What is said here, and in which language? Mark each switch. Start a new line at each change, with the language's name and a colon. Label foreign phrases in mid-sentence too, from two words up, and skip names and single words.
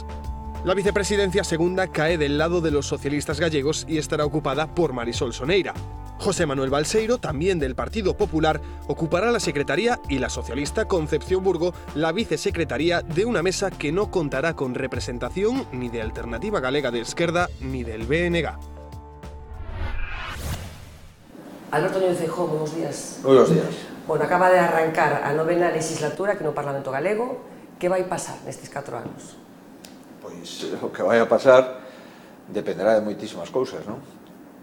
Spanish: La vicepresidencia segunda cae del lado de los socialistas gallegos y estará ocupada por Marisol Soneira. José Manuel Balseiro, también del Partido Popular, ocupará la secretaría y la socialista Concepción Burgo la vicesecretaría de una mesa que no contará con representación ni de Alternativa Galega de Esquerda ni del BNG. Alberto Núñez Feijóo, buenos días. Buenos días.
Galician: Bueno, acaba de arrancar a novena legislatura aquí no Parlamento Galego. Que vai pasar nestes 4 anos? Pois o que vai a pasar dependerá de moitísimas cousas, non?